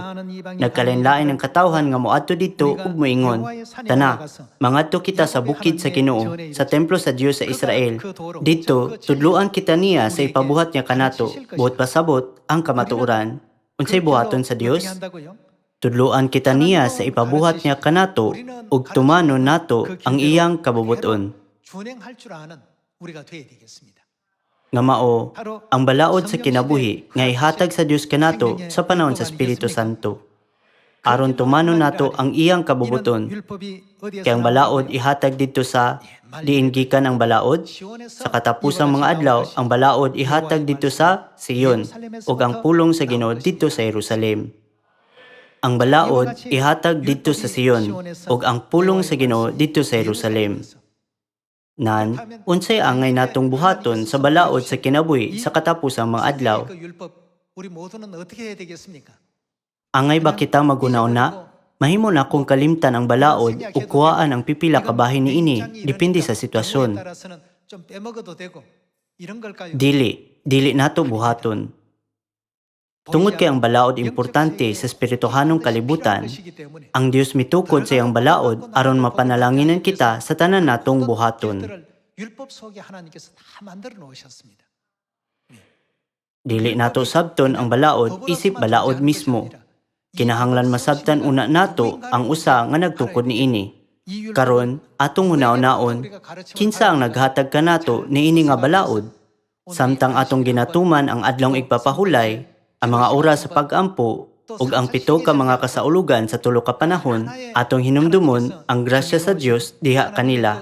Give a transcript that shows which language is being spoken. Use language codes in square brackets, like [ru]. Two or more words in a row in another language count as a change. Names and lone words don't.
[ceb] Nagkalenlain ang katawhan nga moadto didto ug moingon, "Tana, mangadto kita sa bukid sa Ginoo, sa templo sa Dios sa Israel. Didto tudloan kita niya sa ipabuhat niya kanato, buot pasabot ang kamatuoran." Unsay buhaton sa Dios? Tudloan kita niya sa ipabuhat niya kanato ug tumanon nato ang iyang kabubuton. [ko] 준행할 줄 아는 우리가 되어야 되겠습니다. [ceb] Nga mao, ang balaod sa kinabuhi nga ihatag sa Dios kanato sa panahon sa Espiritu Santo. Aron tumanon nato ang iyang kabubuton. Kaya ang balaod ihatag dito sa diin gikan ang balaod. Sa katapusang mga adlaw, ang balaod ihatag dito sa Sion ug ang pulong sa Ginoo dito sa Jerusalem. Ang balaod ihatag dito sa Sion ug ang pulong sa Ginoo dito sa Jerusalem. Nan, unsay angay natong buhaton sa balaod sa kinabuhi sa katapusang mga adlaw? [ko] 그 율법 우리 모두는 어떻게 해야 되겠습니까? [ceb] Angay ba kita magunauna? Mahimo na akong kalimtan ang balaod o kuhaan ang pipila ka bahin ni ini, depende sa sitwasyon. [ko] 따라서는 좀 빼먹어도 되고 이런 걸까요? [ceb] Dili nato buhaton. Tungod kay ang balaod importante sa espirituhanong kalibutan, ang Dios mitukod sa iyang balaod aron mapanalanginan kita sa tanan natong buhaton. [ko] 율법 속에 하나님께서 다 만들어 놓으셨습니다. [ceb] Dili nato sabton ang balaod isip balaod mismo. Kinahanglan masabtan una nato ang usa nga nagtukod niini. Karon atong hunaw-naon, kinsa ang naghatag kanato niini nga balaod? Samtang atong ginatuman ang adlong igpapahulay, ang mga oras sa pag-ampo ug ang pito ka mga kasaulugan sa tulo ka panahon, atong hinumdumon ang grasya sa Dios diha kanila.